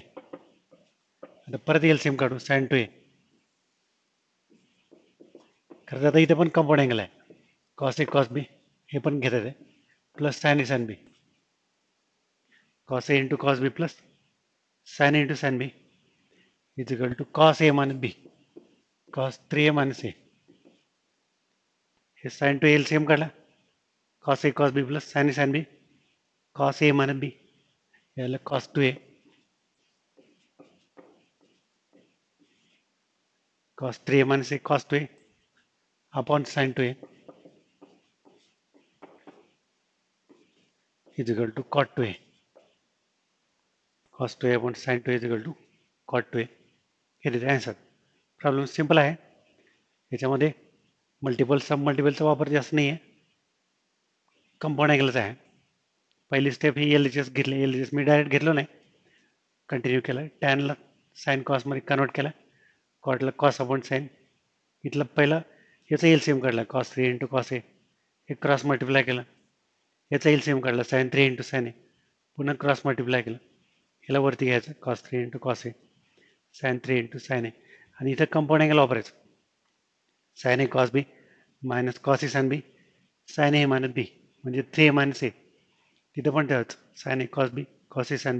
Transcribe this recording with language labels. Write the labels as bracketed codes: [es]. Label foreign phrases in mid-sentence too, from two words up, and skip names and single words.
[mr] आता परत एलसीएम काढू [en] sin 2A, [mr] खरं आता इथे पण कंपाऊंड अँगल आहे [en] cos A cos B, [mr] हे पण घेतात आहे प्लस [en] sin A sin B, cos A into cos B plus sin A into sin B is equal to cos A minus B cos 3A minus A. हे sin 2A एलसीएम काढला cos A cos B plus sin A sin B cos A minus B, याला cos 2A cos 3A minus A cos 2A upon sin 2A is equal to cot 2A, cos 2A upon sin 2A is equal to cot 2A. [mr] हे तिथे आन्सर. [en] problem simple [mr] आहे, याच्यामध्ये [en] multiple sub multipleचा [mr] वापर जास्त नाही आहे, [en] compound angleचा [mr] आहे. पहिली स्टेप ही LHS घेतली, LHS मी डायरेक्ट घेतलो नाही, कंटिन्यू केलं, [en] tanला sine cosमध्ये [mr] कन्वर्ट केला, कॉटला [en] cos upon sine, [mr] इथलं पहिलं याचा एलसीएम काढला [en] cos 3 into cos A, [mr] हे [en] cross multiply [mr] केलं, याचा एलसीएम काढला [en] sin 3 into sin A, [mr] पुन्हा [en] cross multiply [mr] केलं, याला वरती घ्यायचं [en] cos 3 into cos A sine 3 into sine A [mr] आणि इथं [en] compound angle [mr] वापरायचं [en] sine A cos B minus cos A sine B sine A minus B [mr] साइन ए मायनस बी म्हणजे [en] 3 minus A [mr] तिथं पण ठेवायचं [en] sine A cos B cos A sine B